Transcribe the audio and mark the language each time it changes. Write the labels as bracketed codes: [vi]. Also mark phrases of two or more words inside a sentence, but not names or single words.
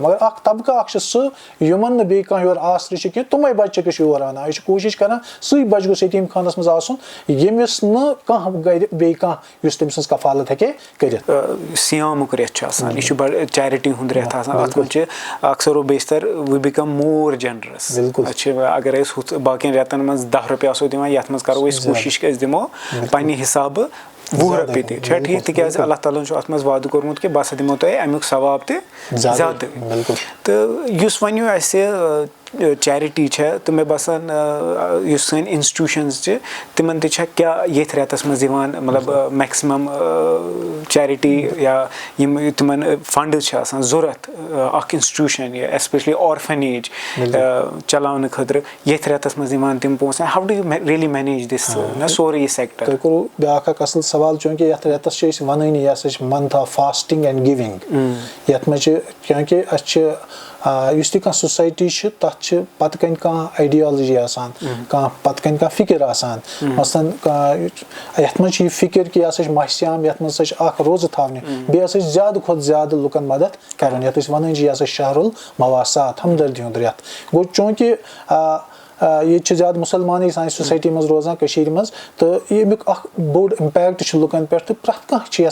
[ks] مگر اکھ طبقہٕ اکھ چھُ سُہ یِمن نہٕ بیٚیہِ کانٛہہ یورٕ آسرٕ چھِ کینٛہہ, تِمے بچہِ چھِ یور انان. أسۍ چھِ کوٗشش کران سُے بچہِ گوٚژھ یتیٖم خانس منٛز آسُن ییٚمِس نہٕ کانٛہہ گرِ بیٚیہِ کانٛہہ یُس تٔمۍ سٕنٛز کفالت ہیٚکہِ کٔرِتھ. سیامُک رٮ۪تھ چھُ آسان, یہِ چھُ بڑٕ چیرٹی ہُنٛد رٮ۪تھ آسان, اتھ منٛز چھِ اکثر و بیشتر [en] we become more generous. [ks] اگر أسۍ ہُتھ باقین رٮ۪تن منٛز 10 رۄپیہِ آسو دِوان, یتھ منٛز کرو أسۍ کوٗشش کہِ أسۍ دِمو پننہِ حسابہٕ 20 رۄپیہِ تہِ, چھا ٹھیٖک, تِکیازِ اللہ تعالیٰ ہن چھُ اتھ منٛز وعدٕ کوٚرمُت کہِ بہٕ ہسا دِمو تۄہہِ امیُک ثواب تہِ زیادٕ. تہٕ یُس وۄنۍ اسہِ چیرٹی چھےٚ, تہٕ مےٚ باسان یُس سٲنۍ انسٹِٹیوٗشنز چھِ تِمن تہِ چھےٚ کیاہ ییٚتھۍ رٮ۪تس منٛز یِوان مطلب [en] maximum charity [ks] یا یِم تِمن فنڈٕز چھِ آسان ضوٚرتھ اکھ انسٹِٹیوٗشن یا [en] especially orphanage [ks] چلاونہٕ خٲطرٕ, ییٚتھۍ رٮ۪تس منٛز یِوان تِم پونٛسہٕ. [en] How do you really manage this [ks] سورُے یہِ [en] سیکٹر؟ [ks] تۄہہِ کوٚروٕ بیاکھ اکھ اصل سوال چونکہ یتھ ریتس چھِ أسۍ وَنٲنی یہِ ہسا چھِ [en] month of fasting and giving [ks] یتھ منٛز چھِ کیونکہ اَسہِ چھِ یُس تہِ کانٛہہ سوسایٹی چھِ تَتھ چھِ پتہٕ کَنۍ کانٛہہ آیڈیالجی آسان کانٛہہ پتہٕ کَنۍ کانٛہہ فِکر آسان مثلاً یتھ منٛز چھِ یہِ فِکر کہِ یہِ ہسا چھِ ماہِ سیام یتھ منٛز ہسا چھِ اکھ روزٕ تھاونہِ بیٚیہِ ہسا چھِ زیادٕ کھۄتہٕ زیادٕ لُکن مدد کرُن یتھ أسۍ وَنان چھِ یہِ ہسا چھِ [ar] شہر المواسات [ks] ہمدردی ہُنٛد رٮ۪تھ گوٚو چوٗنٛکہِ ییٚتہِ چھِ زیادٕ مُسلمانٕے سانہِ سوسایٹی منٛز روزان کٔشیٖرِ منٛز تہٕ ییٚمیُک اکھ بوٚڑ اِمپیکٹ چھُ لُکن پٮ۪ٹھ تہٕ پرٛٮ۪تھ کانٛہہ چھِ